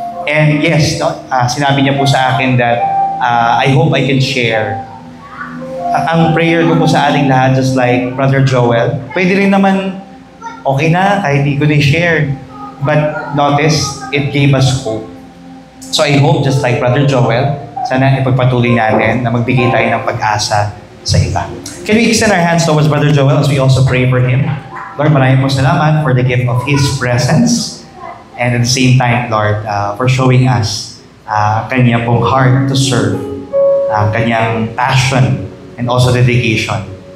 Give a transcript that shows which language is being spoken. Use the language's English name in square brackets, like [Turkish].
[English] And yes, no, sinabi niya po sa akin that I hope I can share. [Filipino] Ang prayer ko po sa ating lahat, just like Brother Joel, pwede rin naman, okay na, kahit di ko na-share. [English] But notice, it gave us hope. [Filipino] So I hope, just like Brother Joel, sana ipagpatuloy natin na magbigay tayo ng pag-asa sa iba. [English] Can we extend our hands towards Brother Joel as we also pray for him? Lord, maraming po salamat for the gift of His presence. And at the same time, Lord, for showing us kanya pong heart to serve, kanyang passion, and also dedication.